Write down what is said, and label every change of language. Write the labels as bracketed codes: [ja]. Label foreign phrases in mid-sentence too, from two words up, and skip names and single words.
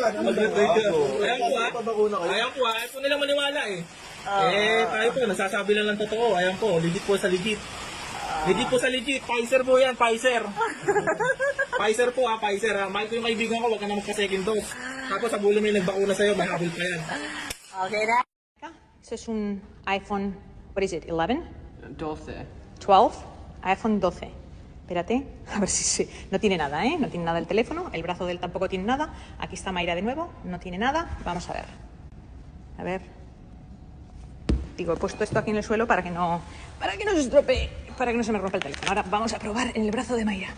[tl] Ayan po. Ayaw po nilang maniwala eh. Tayo po, nagsasabi lang ng totoo. Ayan po, legit po sa legit. Legit po sa legit. Pfizer po yan, Pfizer. Pfizer po ha, Pfizer ha. Mahal ko yung kaibigan ko, wag ka na magka- [en] second dose. [tl] Tapos sa bulo may nagbakuna sa'yo, may habol pa yan. [en] Okay, that. [es] Eso es un iPhone, [en] what is it, [es] 11? 12. 12, iPhone 12. Espérate, a ver si no tiene nada, ¿eh? No tiene nada el teléfono, el brazo de él tampoco tiene nada. Aquí está Mayra de nuevo, no tiene nada. Vamos a ver. A ver. Digo, he puesto esto aquí en el suelo para que no se estropee, para que no se me rompa el teléfono. Ahora vamos a probar en el brazo de Mayra.